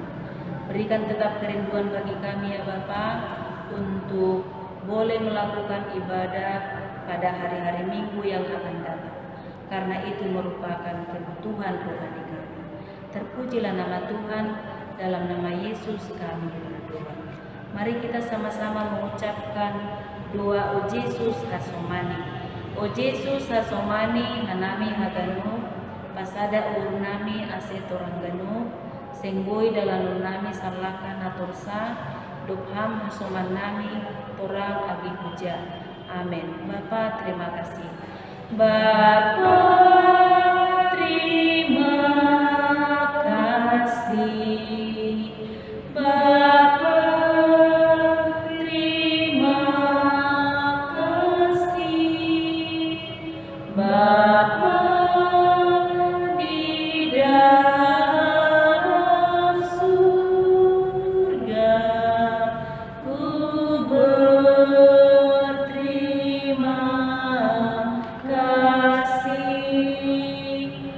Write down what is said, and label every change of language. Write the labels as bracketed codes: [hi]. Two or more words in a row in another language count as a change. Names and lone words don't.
[id] Berikan tetap kerinduan bagi kami ya Bapa untuk boleh melakukan ibadah pada hari-hari Minggu yang akan datang. Karena itu merupakan kebutuhan rohani kami. Terpujilah nama Tuhan, dalam nama Yesus kami berdoa. Mari kita sama-sama mengucapkan doa O Yesus Hasomani. [bts] O Yesus Hasomani hanami haganu, pasada urunami asetorangganu, senggoi dalam nami salakan atorsa, Dupham Hasoman nami torang agi puja. [id] Amin. Bapa terima kasih. Bapa terima kasih. Bapa terima kasih. Bapa di dalam surga, ku berterima kasih.